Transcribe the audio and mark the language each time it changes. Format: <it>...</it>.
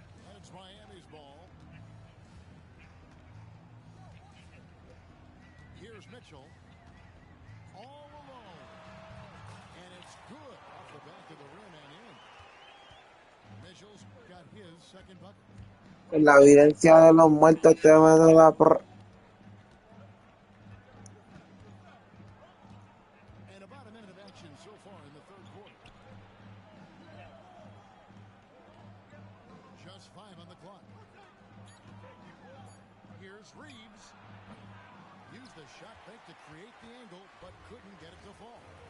<en>And it's Miami's ball. Here's Mitchell. All alone. And it's good off the back of the rim and in. Mitchell's got his second bucket.</en> <es>La evidencia de los muertos te va a dar</es> <en>And about a minute of action so far in the third quarter. Just 5 on the clock. Here's Reeves. Used the shot fake to create the angle, but couldn't get it to fall.</en>